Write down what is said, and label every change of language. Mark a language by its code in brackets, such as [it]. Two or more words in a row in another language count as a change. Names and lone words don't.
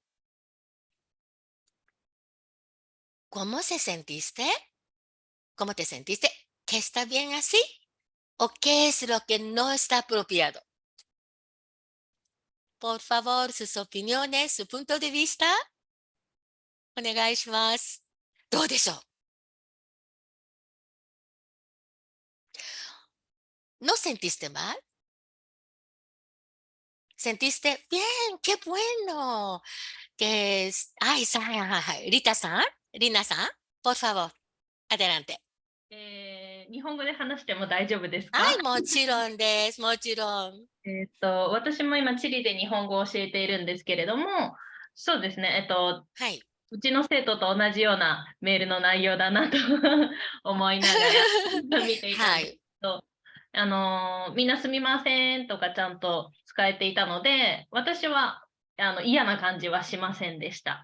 [es] ¿Cómo se sentiste? ¿Cómo te sentiste? ¿Qué está bien así? ¿O qué es lo que no está apropiado? Por favor, sus opiniones, su punto de vista. [ja] お願いします。どうでしょう? [es] ¿No sentiste mal? ¿Sentiste bien? ¡Qué bueno! Ay, Rita-san, Rina-san, por favor, adelante. [ja] 日本語で話しても大丈夫ですか？はい、もちろんです。もちろん。私も今チリで日本語を教えているんですけれども、そうですね。はい。うちの生徒と同じようなメールの内容だなと思いながら見ていたんですけど、みんなすみませんとかちゃんと使えていたので、私は嫌な感じはしませんでした。